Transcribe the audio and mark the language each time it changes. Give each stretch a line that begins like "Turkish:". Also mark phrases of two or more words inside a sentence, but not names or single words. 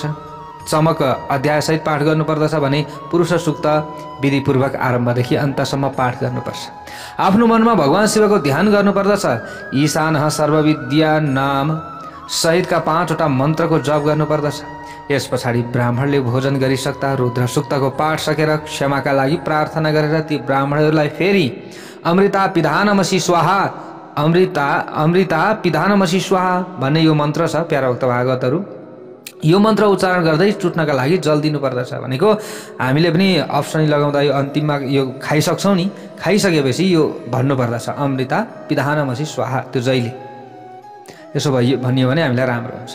Nepali: चमक अध्याय सहित पाठ गर्नुपर्दछ भने पुरुष सूक्त विधिपूर्वक आरम्भदेखि अन्तसम्म पाठ गर्नुपर्छ। आफ्नो मनमा भगवान शिवको ध्यान गर्नुपर्दछ।
Sanskrit: ईशानः सर्वविद्या
Nepali: नाम सहितका 5 वटा मन्त्रको जप गर्नुपर्दछ। यस पछाडि ब्राह्मणले भोजन गरिसक्दा रुद्र सूक्तको पाठ सकेर क्षमाका लागि प्रार्थना गरेर ती ब्राह्मणहरूलाई फेरि
Sanskrit: अमृता पिधानमसि स्वाहा अमृता पिधानमसि स्वाहा
Nepali: भन्ने यो मन्त्र छ प्यारा भक्त भागवतहरू। यो मन्त्र उच्चारण गर्दै चुट्नका लागि जल दिनुपर्दछ। भनेको हामीले पनि अप्सनी लगाउँदा यो अन्तिममा यो खाइसक्छौँ नि, खाइसकेपछि यो भन्नुपर्दछ
Sanskrit: अमृता पिधानमसि स्वाहा।
Nepali: त्यो जहिले यसो भनियो भने हामीलाई राम्रो हुन्छ।